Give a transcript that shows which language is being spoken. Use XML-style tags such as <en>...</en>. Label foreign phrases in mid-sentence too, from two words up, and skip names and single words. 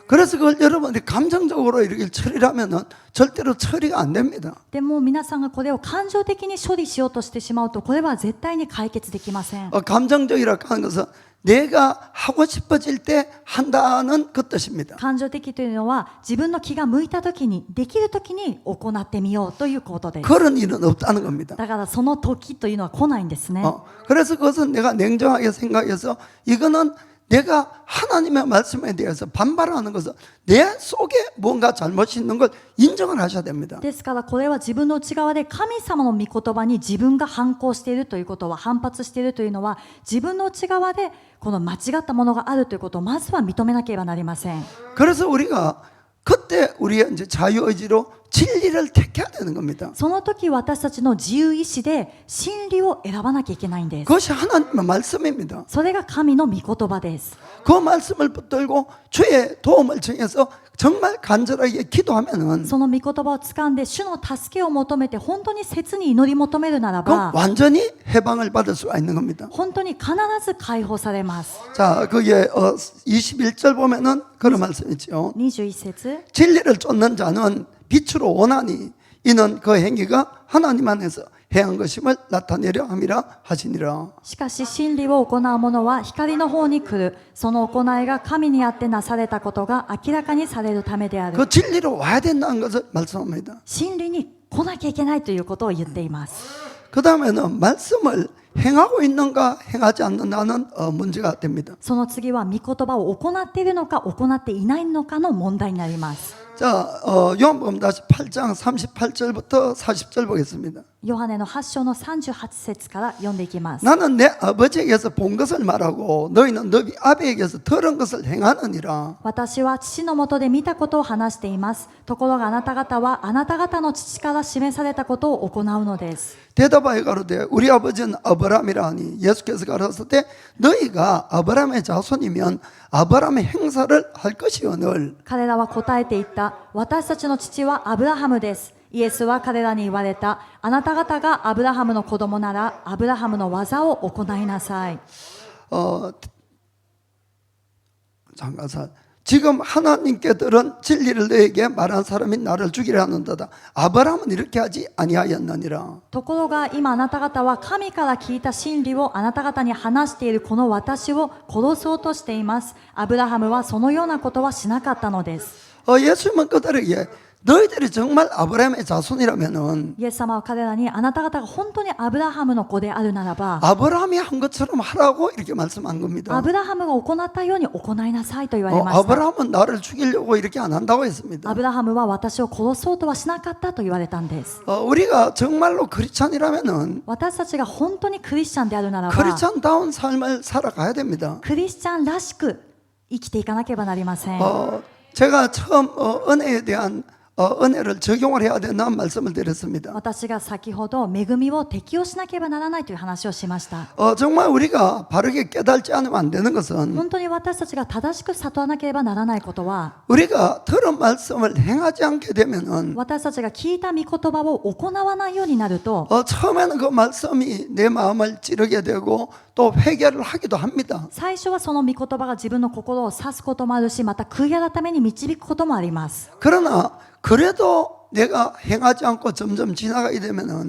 <ko>그래서 그걸 여러분들이 감정적으로 이렇게 처리를 하면은 절대로 처리가 안 됩니다.</ko> <ja>でも皆さんがこれを感情的に処理しようとしてしまうと、これは絶対に解決できません。</ja> <ko>감정적이라고 하는 것은 내가 하고 싶어질 때 한다는 그 뜻입니다.</ko> <ja>感情的というのは自分の気が向いた時に、できる時に行ってみようということです。</ja> <ko>그런 일은 없다는 겁니다.</ko> <ja>だからその時というのは来ないんですね。</ja> <ko>그래서 그것은 내가 냉정하게 생각해서 이거는 내가 하나님의 말씀에 대해서 반발하는 것은 내 속에 뭔가 잘못이 있는 걸 인정을 하셔야 됩니다.</ko> <ja>ですからこれは自分の内側で神様の御言葉に自分が反抗しているということは、反発しているというのは、自分の内側でこの間違ったものがあるということをまずは認めなければなりません。</ja> <ko>그래서 우리가 그때 우리의 이제 자유의지로 진리를 택해야 되는 겁니다.</ko> <ja>その時私たちの自由意志で真理を選ばなきゃいけないんです。</ja> <ko>그것이 하나님의 말씀입니다.</ko> <ja>それが神の御言葉です。</ja> <ko>그 말씀을 붙들고 주의 도움을 청해서 정말 간절하게 기도하면은</ko> <ja>その御言葉を掴んで主の助けを求めて本当に切に祈り求めるなら</ja> <ko>그</ko> <ja>ば、</ja> <ko>완전히 해방을 받을 수가 있는 겁니다.</ko> <ja>本当に必ず解放されます。</ja> <ko>자, 그게 21절 보면은 그런 말씀 있죠.</ko> <ja>21節</ja> <ko>진리를 쫓는 자는 빛으로 원하니 이는 그 행위가 하나님 안에서 행한 것임을 나타내려 함이라 하시니라.</ko> <ja>しかし真理を行う者は光の方に来る。その行いが神にあってなされたことが明らかにされるためである。</ja> <ko>그 진리로 와야 된다는 것을 말씀합니다.</ko> <ja>真理に来なきゃいけないということを言っています。</ja> <ko>그 다음에는 말씀을 행하고 있는가 행하지 않는다는 문제가 됩니다.</ko> <ja>その次は御言葉を行っているのか行っていないのかの問題になります。</ja> <ko>자, 요한복음 다시 8장 38절부터 40절 보겠습니다.</ko> <ja>ヨハネの8章の38節から読んでいきます。</ja> <ko>나는 내 아버지에게서 본 것을 말하고 너희는 너희 아비에게서 들은 것을 행하느니라.</ko> <ja>私は父のもとで見たことを話しています。ところがあなた方はあなた方の父から示されたことを行うのです。</ja> <ko>대답하여 가로되 우리 아버지는 아브라함이라 하니 예수께서 가라사대 너희가 아브라함의 자손이면 아브라함의 행사를 할 것이오늘.</ko> <ja>彼らは答えていった。私たちの父はアブラハムです。イエスは彼らに言われた。あなた方がアブラハムの子供ならアブラハムの技を行いなさい。</ja> <ko>잠깐 지금 하나님께 들은 진리를 너에게 말한 사람이 나를 죽이려 하는도다. 아브라함은 이렇게 하지 아니하였느니라.</ko> <ja>ところが今あなた方は神から聞いた真理をあなた方に話しているこの私を殺そうとしています。アブラハムはそのようなことはしなかったのです。</ja> <ko>예수님은 그들에게 너희들이 정말 아브라함의 자손이라면은</ko> <ja>イエス様は彼らにあなた方が本当にアブラハムの子であるならば</ja> <ko>아브라함이 한 것처럼 하라고 이렇게 말씀한 겁니다.</ko> <ja>アブラハムが行ったように行いなさいと言われました。</ja> <ko>아브라함은 나를 죽이려고 이렇게 안 한다고 했습니다.</ko> <ja>アブラハムは私を殺そうとはしなかったと言われたんです。</ja> <ko>우리가 정말로 크리스찬이라면은</ko> <ja>私たちが本当にクリスチャンであるならば</ja> <ko>크리스찬다운 삶을 살아가야 됩니다.</ko> <ja>クリスチャンらしく生きていかなければなりません。</ja> <ko>제가 처음 은혜에 대한 은혜를 적용을 해야 된다는 말씀을 드렸습니다.</ko> <ja>私が先ほど恵みを適用しなければならないという話をしました。</ja> <ko>정말 우리가 바르게 깨달지 않으면 안 되는 것은</ko> <ja>本当に私たちが正しく悟らなければならないことは、</ja> <ko>우리가 들은 말씀을 행하지 않게 되면은</ko> <ja>私たちが聞いた御言葉を行わないようになると、</ja> <ko>처음에는 그 말씀이 내 마음을 찌르게 되고 또 회개를 하기도 합니다.</ko> <ja>最初はその御言葉が自分の心を指すこともあるし、また悔い改めに導くこともあります。</ja> <ko>그러나 그래도 내가 행하지 않고 점점 지나가게 되면은</ko>